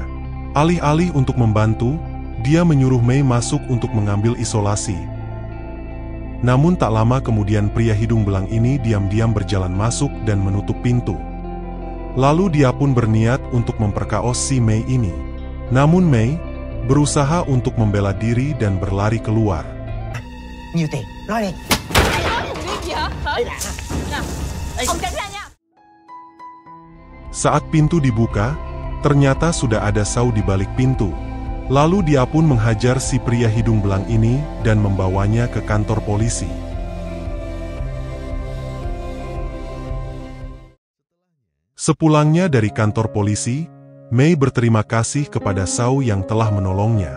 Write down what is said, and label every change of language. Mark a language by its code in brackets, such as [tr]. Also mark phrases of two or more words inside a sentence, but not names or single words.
[id] Alih-alih untuk membantu, dia menyuruh Mei masuk untuk mengambil isolasi. Namun tak lama kemudian pria hidung belang ini diam-diam berjalan masuk dan menutup pintu. Lalu dia pun berniat untuk memperkaos si Mei ini. Namun Mei berusaha untuk membela diri dan berlari keluar. [vi] Nhiều tiền, nói đi. [id] Saat pintu dibuka, ternyata sudah ada Sao di balik pintu. Lalu dia pun menghajar si pria hidung belang ini dan membawanya ke kantor polisi. Sepulangnya dari kantor polisi, Mei berterima kasih kepada Sao yang telah menolongnya.